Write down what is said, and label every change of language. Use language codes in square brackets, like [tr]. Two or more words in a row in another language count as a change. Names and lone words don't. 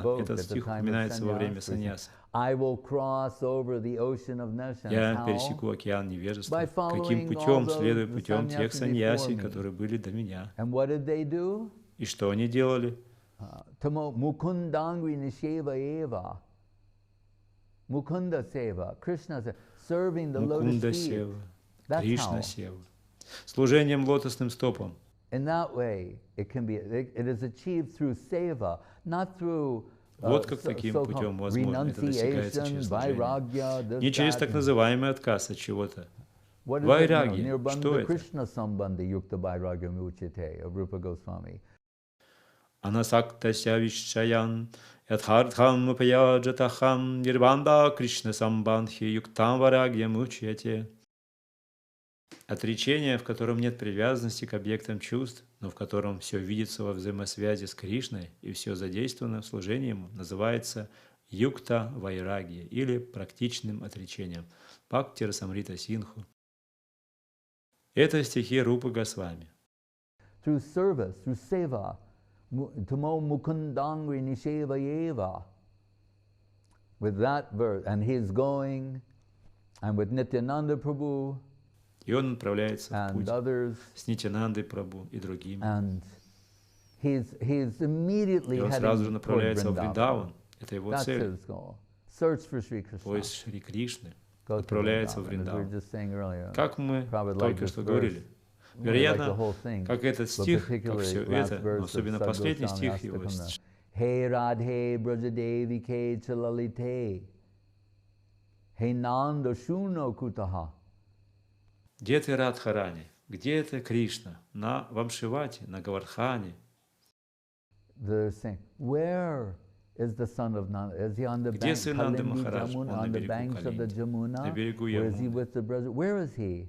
[ru] Этот стих упоминается во время санньясы. Я пересеку океан невежества. Каким путем? Следуя путем тех санньяси, которые были до меня. И что они делали? [en] Mukunda Seva, Krishna serving the [ru] Мукунда [en] lotus feet. [ru] Сева, Кришна Сева. Служением лотосным стопам. [en] In that way, it is achieved through seva, not through [ru] Вот как таким путем возможно это достигается через служение. Не через так называемый отказ от чего-то. Вайраги, что это? [sa] अनासक्तस्य विषयान्, यथार्हम् उपयुञ्जतः, निर्बन्धः कृष्ण सम्बन्धे युक्तं वैराग्यम् उच्यते. [ru] Отречение, в котором нет привязанности к объектам чувств, но в котором все видится во взаимосвязи с Кришной и все задействовано в служении Ему, называется [sa] युक्त वैराग्य [ru] или практичным отречением. Бхакти Расамрита Синху. Это стихи Рупы Госвами. [en] Through service, through seva, [sa] तमो मुकुन्दाङ्घ्रि निषेवयैव. [en] With that verse, and he's going, and with Nityananda Prabhu, [ru] и он отправляется в путь [en] others, [ru] с Нитянандой Прабху и другими. [en] He's [ru] и он сразу же направляется в Вриндаван. Это его цель. Поиск Шри Кришны. Отправляется в Вриндаван. Как мы только что говорили. Вероятно, как этот стих, как все это, но особенно последний стих его. [sa] हे राधे व्रजदेविके च ललिते. हे नन्दसूनो कुतः. [ru] Где ты, Радхарани? Где это Кришна? На Вамшивате, на Гавардхане. Где сын Нанды Махарадж? Он на берегу Калинди, на берегу Ямуны.